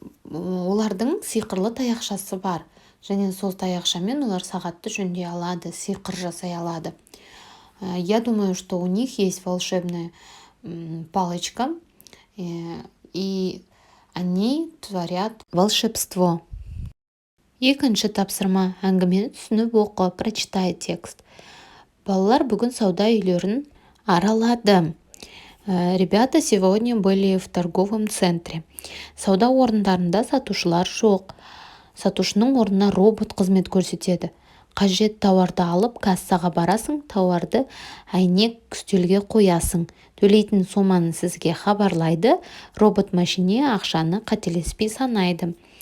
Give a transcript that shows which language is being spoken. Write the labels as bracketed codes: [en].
[kk] Олардың сиқырлы таяқшасы бар. Және сол таяқшамен олар сағатты жөндей алады, сиқыр жасай алады. [ru] Я думаю, что у них есть волшебная палочка, и они творят волшебство. [kk] Екінші тапсырма, әңгімені түсініп оқы, [ru] прочитай текст. [kk] Балалар бүгін сауда үйлерін аралады. [ru] Ребята сегодня были в торговом центре. [kk] Сауда орындарында сатушылар жоқ. Сатушының орнына робот қызмет көрсетеді. Қажет тауарды алып, кассаға барасың, тауарды әйнек үстелге қоясың. Төлейтін соманы сізге хабарлайды, робот машине ақшаны қателеспей санайды.